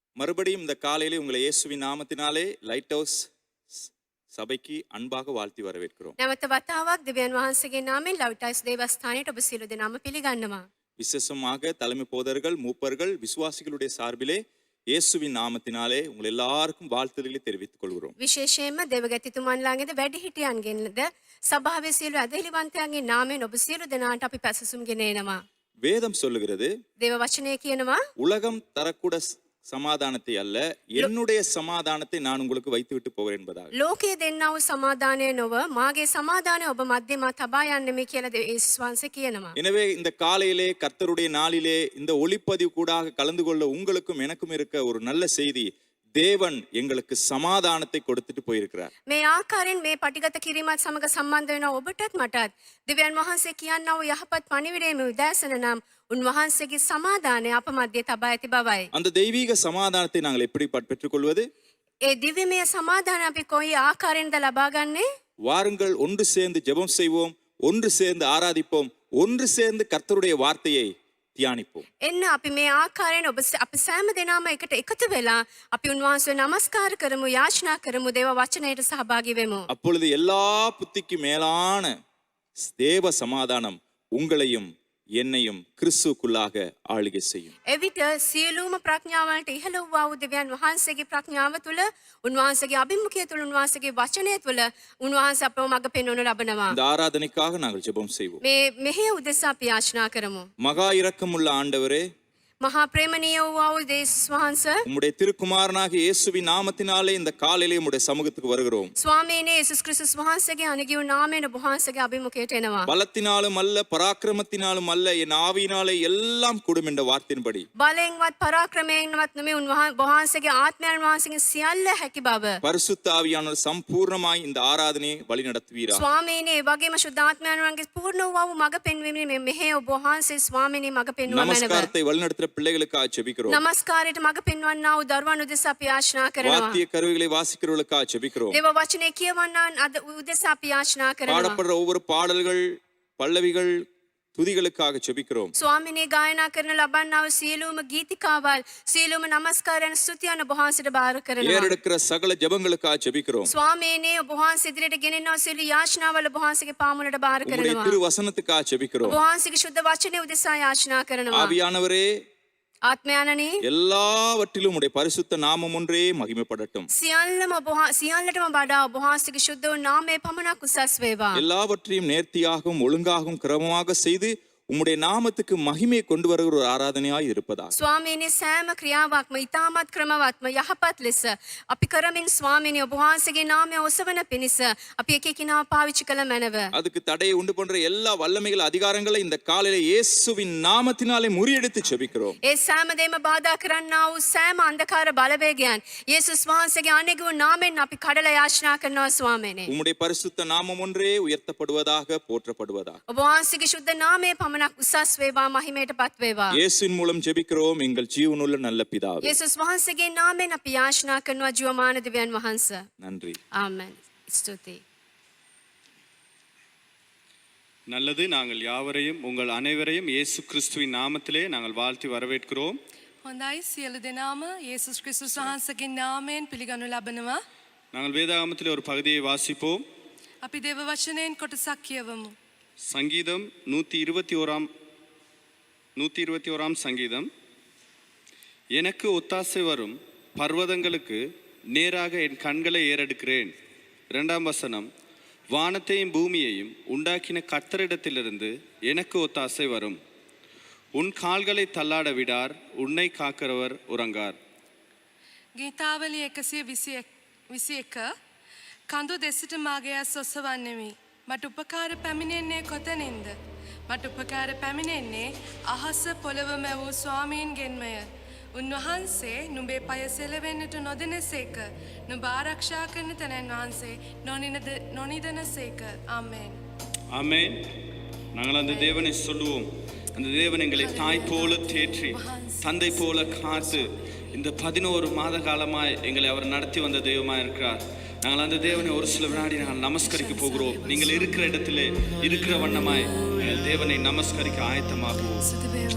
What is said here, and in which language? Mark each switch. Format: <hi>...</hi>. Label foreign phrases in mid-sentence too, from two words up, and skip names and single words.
<ta>மறுபடியும் இந்த காலையிலே உங்களை இயேசுவின் நாமத்தினாலே லைட் ஹவுஸ் சபைக்கு அன்பாக வாழ்த்தி வரவேற்கிறோம்.</ta> <si>නැවත වතාවක් දෙවියන් වහන්සේගේ නාමයෙන් ලවිටයිස් දේවස්ථානයට ඔබ සියලු දෙනාම පිළිගන්නවා.</si> <ta>விசேஷமாக தலைமை போதர்கள் மூப்பர்கள் விசுவாசிகளுடைய சார்பிலே இயேசுவின் நாமத்தினாலே உங்கள் எல்லாருக்கும் வாழ்த்துதல்களை தெரிவித்துக் கொள்கிறோம்.</ta> <si>විශේෂයෙන්ම දෙවගැතිතුමන්ලාගේද වැඩිහිටියන්ගෙන්ද සභාවේ සියලු අධිපතිවන්තයන්ගේ නාමයෙන් ඔබ සියලු දෙනාට අපි පැසසුම් ගෙනෙනවා.</si> <ta>வேதம் சொல்லுகிறது</ta> <si>දේව වචනය කියනවා</si> <ta>உலகம் தரக்கூட சமாதானத்தை அல்ல என்னுடைய சமாதானத்தை நான் உங்களுக்கு வைத்து விட்டு போகிறேன் என்பதாக.</ta> <si>ලෝකයේ දෙන්නා වූ සමාදානය නොව මාගේ සමාදානය ඔබ මැදේ තබා යන්නේ කියලා යේසුස් වහන්සේ කියනවා.</si> <ta>எனவே இந்த காலையிலே கர்த்தருடைய நாளிலே இந்த ஒளிப்பதிவு கூடாக கலந்து கொள்ள உங்களுக்கும் எனக்கும் இருக்க ஒரு நல்ல செய்தி, தேவன் எங்களுக்கு சமாதானத்தை கொடுத்துட்டு போயிருக்கிறார்.</ta> <si>මේ ආකාරයෙන් මේ පටිගත කිරීමත් සමග සම්බන්ධ වෙන ඔබටත් මටත් දෙවියන් වහන්සේ කියනවා වූ යහපත් පණිවිඩයේ මේ උදෑසන නම් උන්වහන්සේගේ සමාදානය අප මැදේ තබා ඇති බවයි.</si> <ta>அந்த தெய்வீக சமாதானத்தை நாங்கள் எப்படி பெற்றுக்கொள்வது?</ta> <si>ඒ දිව්‍යමය සමාදානය අපි කොයි ආකාරයෙන්ද ලබා ගන්නේ?</si> <ta>வாருங்கள் ஒன்று சேர்ந்து ஜெபம் செய்வோம், ஒன்று சேர்ந்து ஆராதிப்போம், ஒன்று சேர்ந்து கர்த்தருடைய வார்த்தையை தியானிப்போம்.</ta> <si>එන්න අපි මේ ආකාරයෙන් අපි සෑම දෙනාම එකට එකතු වෙලා අපි උන්වහන්සේ නමස්කාර කරමු, යාචනා කරමු, දේව වචනයට සහභාගී වෙමු.</si> <ta>அப்பொழுது எல்லா புத்திக்கு மேலான தேவ சமாதானம் உங்களையும் என்னையும் கிறிஸ்துவுக்குள்ளாக ஆளுகை செய்யும்.</ta> <si>එවිට සියලුම ප්‍රඥාවන්ට ඉහළ වූ දෙවියන් වහන්සේගේ ප්‍රඥාව තුළ, උන්වහන්සේගේ අභිමුඛය තුළ, උන්වහන්සේගේ වචනය තුළ උන්වහන්සේ අපව මඟ පෙන්වනු ලබනවා.</si> <ta>இந்த ஆராதனைக்காக நாங்கள் ஜெபம் செய்வோம்.</ta> <si>මේ මෙහෙය උදෙසා අපි යාචනා කරමු.</si> <ta>மகா இரக்கமுள்ள ஆண்டவரே,</ta> <si>මහා ප්‍රේමණීය වූ යේසුස් වහන්සේ,</si> <ta>உம்முடைய திருக்குமாரனாகிய இயேசுவின் நாமத்தினாலே இந்த காலையிலே உம்முடைய சமூகத்துக்கு வருகிறோம்.</ta> <si>ස්වාමීනි යේසුස් ක්‍රිස්තුස් වහන්සේගේ අනගියු නාමයෙන් ඔබ වහන්සේගේ අභිමුඛයට එනවා.</si> <ta>பலத்தினாலும் அல்ல பராக்கிரமத்தினாலும் அல்ல என் ஆவியினாலே எல்லாம் கூடும் என்ற வார்த்தையின்படி</ta> <si>බලයෙන්වත් පරාක්‍රමයෙන්වත් නෙමෙයි වහන්සේගේ ආත්මයන් වහන්සේගේ සියල්ල හැකි බව.</si> <ta>பரிசுத்த ஆவியானவர் சம்பூர்ணமாய் இந்த ஆராதனையை வழி நடத்துவீராக.</ta> <si>ස්වාමීනි ඒ වගේම ශුද්ධාත්මයන් වහන්සේගේ පූර්ණ වූ මඟ පෙන්වීමේ මෙහෙය ඔබ වහන්සේ ස්වාමීනි මඟ පෙන්වනවා.</si> <ta>நமஸ்காரத்தை வழி நடத்துகிற பிள்ளைகளுக்காக ஜெபிக்கிறோம்.</ta> <si>නමස්කාරයට මඟ පෙන්වන්නා වූ දරුවන් උදෙසා අපි යාචනා කරනවා.</si> <ta>வாத்திய கருவிகளை வாசிக்கிறவர்களுக்காக ஜெபிக்கிறோம்.</ta> <si>දේව වචනේ කියවන්නන් අද උදෙසා අපි යාචනා කරනවා.</si> <ta>பாடப்படுற ஒவ்வொரு பாடல்கள் பல்லவிகள் துதிகளுக்காக ஜெபிக்கிறோம்.</ta> <si>ස්වාමීනි ගායනා කරන ලබන්නා වූ සියලුම ගීතිකාවල්, සියලුම නමස්කාරයන් ස්තුතියන් ඔබ වහන්සේට බාර කරනවා.</si> <ta>ஏறெடுக்கிற சகல ஜெபங்களுக்காக ஜெபிக்கிறோம்.</ta> <si>ස්වාමීනි ඔබ වහන්සේ ඉදිරියට ගෙනෙනවා සියලු යාචනාවල් ඔබ වහන්සේගේ පාමුලට බාර</si> <ta>உம்முடைய</ta> <si>කරනවා.</si> <ta>திரு வசனத்துக்காக ஜெபிக்கிறோம்.</ta> <si>ඔබ වහන්සේගේ ශුද්ධ වචනේ උදෙසා යාචනා කරනවා.</si> <ta>ஆவியானவரே,</ta> <si>ආත්මයන්නි</si> <ta>எல்லாவற்றிலும் உடைய பரிசுத்த நாமம் ஒன்றே மகிமைப்படட்டும்.</ta> <si>සියල්ලටම වඩා ඔබ වහන්සේගේ ශුද්ධ වූ නාමය පමණක් උසස් වේවා.</si> <ta>எல்லாவற்றையும் நேர்த்தியாகவும் ஒழுங்காகவும் கிரமமாக செய்து உம்முடைய நாமத்துக்கு மகிமையை கொண்டு வருகிற ஒரு ஆராதனையாய் இருப்பதா.</ta> <si>ස්වාමීනි සෑම ක්‍රියාවක්ම ඉතාමත් ක්‍රමවත්ම යහපත් ලෙස අපි කරමින් ස්වාමීනි ඔබ වහන්සේගේ නාමය ඔසවන පිණිස අපි එක එකිනාව පාවිච්චි කළ මැනව.</si> <ta>அதுக்கு தடையை உண்டு பண்ற எல்லா வல்லமைகள் அதிகாரங்களை இந்த காலையில இயேசுவின் நாமத்தினாலே முறியடித்து ஜெபிக்கிறோம்.</ta> <si>ඒ සෑම දෙම බාධා කරන්නා වූ සෑම අන්ධකාර බලවේගයන් යේසුස් වහන්සේගේ අනගි වූ නාමයෙන් අපි කඩලා යාචනා කරනවා ස්වාමීනි.</si> <ta>உம்முடைய பரிசுத்த நாமம் ஒன்றே உயர்த்தப்படுவதாக போற்றப்படுவதாக.</ta> <si>ඔබ වහන්සේගේ ශුද්ධ නාමය පමණක් උසස් වේවා, මහිමයට පත් වේවා.</si> <ta>இயேசுவின் மூலம் ஜெபிக்கிறோம் எங்கள் ஜீவனுள்ள நல்ல பிதாவே.</ta> <si>යේසුස් වහන්සේගේ නාමයෙන් අපි යාචනා කරනවා ජීවමාන දෙවියන් වහන්සේ.</si> <ta>நன்றி.</ta> <si>ආමෙන්. ස්තුතියි.</si> <ta>நல்லது. நாங்கள் யாவரையும் உங்கள் அனைவரையும் இயேசு கிறிஸ்துவின் நாமத்திலே நாங்கள் வாழ்த்தி வரவேற்கிறோம். හොඳයි සියලු දෙනාම යේසුස් ක්‍රිස්තුස් වහන්සේගේ නාමයෙන් පිළිගනු ලබනවා. நாங்கள் வேதாகமத்திலே ஒரு பகுதியை வாசிப்போம். අපි දේව වචනයෙන් කොටසක් කියවමු. சங்கீதம் 121 சங்கீதம். எனக்கு ஒத்தாசை வரும் பர்வதங்களுக்கு நேராக என் கண்களை ஏறெடுக்கிறேன். 2ஆம் வசனம், வானத்தையும் பூமியையும் உண்டாக்கின கர்த்தரிடத்திலிருந்து எனக்கு ஒத்தாசை வரும். உன் கால்களை தள்ளாட விடார், உன்னை காக்கிறவர் உறங்கார்.</ta> <si>ගීතාවලිය 121 කඳු දෙසට මාගේ ඇස් ඔසවන්නෙමි. මට උපකාර පැමිණෙන්නේ කොතනින්ද? මට උපකාර පැමිණෙන්නේ අහස පොළව මැවූ ස්වාමීන්ගෙන්මය. උන්වහන්සේ නුඹේ පය සෙලවෙන්නට නොදෙනසේක. නුඹ ආරක්ෂා කරන තැනන් වහන්සේ නොනිදනසේක. ආමේන්.</si> <ta>ஆமென். நாங்கள் அந்த தேவனை சொல்லுவோம். அந்த தேவன் எங்களை தாய் போல தேற்றி தந்தை போல காத்து இந்த 11 மாத காலமாய் எங்களை அவர் நடத்தி வந்த தெய்வமாய் இருக்கிறார். நாங்கள் அந்த தேவனை ஒரு சில வினாடி நாங்கள் நமஸ்கரிக்க போகிறோம். நீங்கள் இருக்கிற இடத்திலே இருக்கிற வண்ணமாய் தேவனை நமஸ்கரிக்க ஆயத்தமாகுவோம்.</ta>